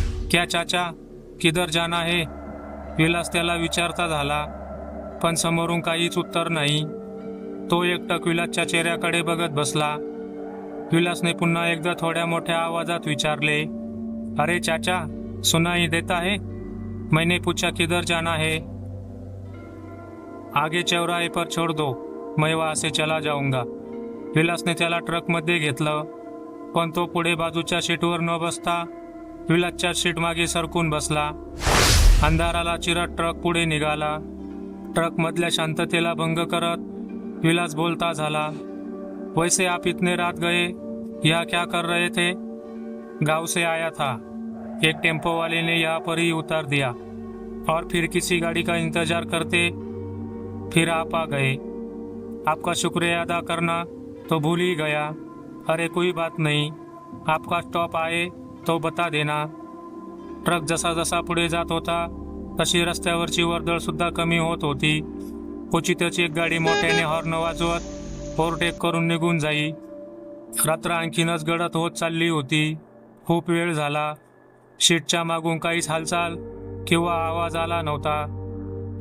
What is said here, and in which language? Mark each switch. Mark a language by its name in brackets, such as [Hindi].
[Hindi] क्या चाचा, किधर जाना है? [Marathi] विलास त्याला विचारता झाला, पण समोरून काहीच उत्तर नाही. तो एकटक विलासच्या चेहऱ्याकडे बघत बसला. विलासने पुन्हा एकदा थोड्या मोठ्या आवाजात विचारले, [Hindi] अरे चाचा, सुनाई देता है? मैंने पूछा किधर जाना है? आगे चौराहे पर छोड़ दो, मैं वहां से चला जाऊंगा. [Marathi] विलासने त्याला ट्रकमध्ये घेतलं, पण तो पुढे बाजूच्या सीटवर न बसता विलासच्या सीट मागे सरकून बसला. अंधाराला चिरत ट्रक पुढे निघाला. ट्रकमधल्या शांततेला भंग करत विलास बोलता झाला, [Hindi] वैसे आप इतने रात गए, यहाँ क्या कर रहे थे? गांव से आया था, एक टेम्पो वाले ने यहाँ पर ही उतार दिया और फिर किसी गाड़ी का इंतजार करते फिर आप आ गए. आपका शुक्रिया अदा करना तो भूल ही गया. अरे कोई बात नहीं, आपका स्टॉप आए तो बता देना. [Marathi] ट्रक जसा जसा पुढे जात होता तशी रस्त्यावरची वर्दळ सुद्धा कमी होत होती. क्वचितच एक गाडी मोठ्याने हॉर्न वाजवत ओव्हरटेक करून निघून जाई. रात्र आणखीनच गडद होत चालली होती. खूप वेळ झाला. शीटच्या मागून काहीच हालचाल किंवा आवाज आला नव्हता.